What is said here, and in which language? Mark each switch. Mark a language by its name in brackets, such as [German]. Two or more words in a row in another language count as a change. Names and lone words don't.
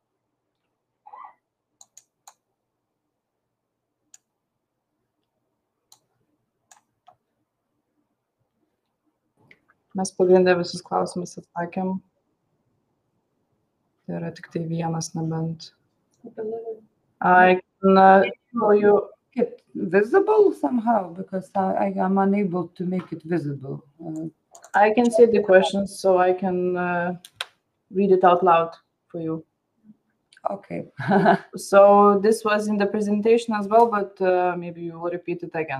[Lithuanian] Mes pagrindę visus klausimus atsakėm. Tai yra tik tai vienas, nebent. [English] I can show you. It visible somehow, because I am unable to make it visible. I can see the questions, so I can read it out loud for you. Okay. So this was in the presentation as well, but maybe you will repeat it again.